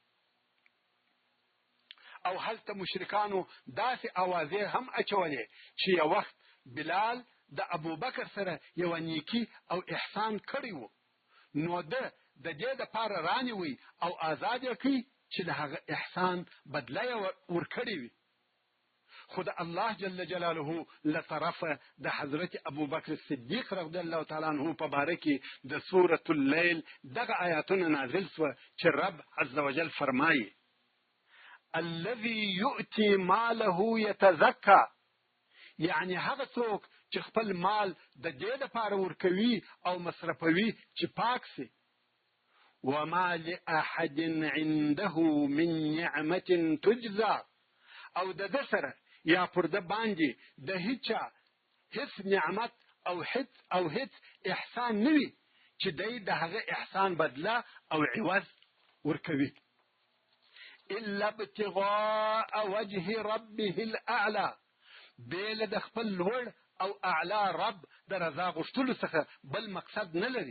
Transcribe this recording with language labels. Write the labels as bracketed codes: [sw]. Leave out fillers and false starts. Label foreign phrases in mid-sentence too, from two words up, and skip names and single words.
[ps] او هلته مشرکانو داسې اوازې هم اچولې چې یو وخت بلال د ابو بکر سره یوه نیکي او احسان کړی و، نو ده د دې دپاره رانیوي او آزاد یې کړي چې د هغه احسان بدله یې ورکړې وي. خو د الله [ar] جل جلاله [ps] له طرفه د حضرت ابو بکر صدیق [ar] رضی الله تعالی عنہ [ps] په باره کې د سورة اللیل دغه آیاتونه نازل سوه چې رب [ar] عز وجل [ps] فرمایي [ar] الذي يؤتي ماله يتزكى، [ps] یعنی هغه څوک چې خپل مال د دې دپاره ورکوي او مصرفوي چې پاک سي. [ar] وما لأحد عنده من نعمة تجزى، [ps] او د ده سره یا پر ده باندې د هیچا هیڅ نعمت او هیڅ احسان نوي چې دی د هغه احسان بدله او عوض ورکوي. [ar] الا ابتغاء وجه ربه الاعلى، [ps] بیل د خپل لوړ او اعلی رب د رضا غوښتلو څخه بل مقصد نه لري.